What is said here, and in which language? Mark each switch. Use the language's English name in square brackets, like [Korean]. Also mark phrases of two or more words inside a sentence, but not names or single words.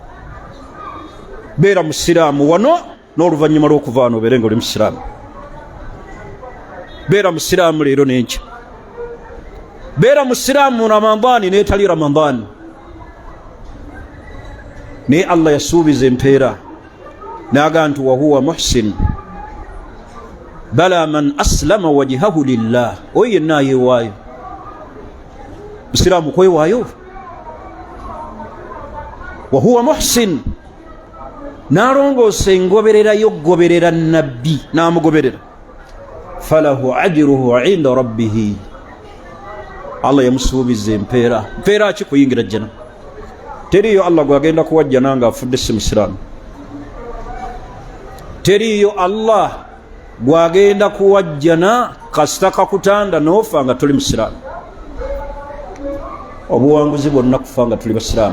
[Ganda] Beera musiraamu wano, n'oluvannyuma lw'okuva wano obeere nga oli musiraamu. Beera musiraamu leero n'enkya. Beera musiraamu mu Ramadani n'etali Ramadani. Naye Allah yasuubiza empeera n'agamba nti [Arabic] وهو محسن بلى من أسلم وجهه لله, [Ganda] oyo yenna ayeewaayo. Musiraamu kwewaayo. [Arabic] وهو محسن, [Ganda] n'alongoosa engoberera y'okugoberera nabbi n'amugoberera, [Arabic] فله أجره عند ربه, [Ganda] Allah yamusuubiza empeera. Mpeera ki? Kuyingira jjana. teriyo Allah gwagenda kuwajja nanga afudde si musiraamu. Teriyo Allah gwagenda kuwajjana kasita kakutanda nofa nga tuli musiraamu. Obuwanguzi bwonna kufa nga tuli basiraamu.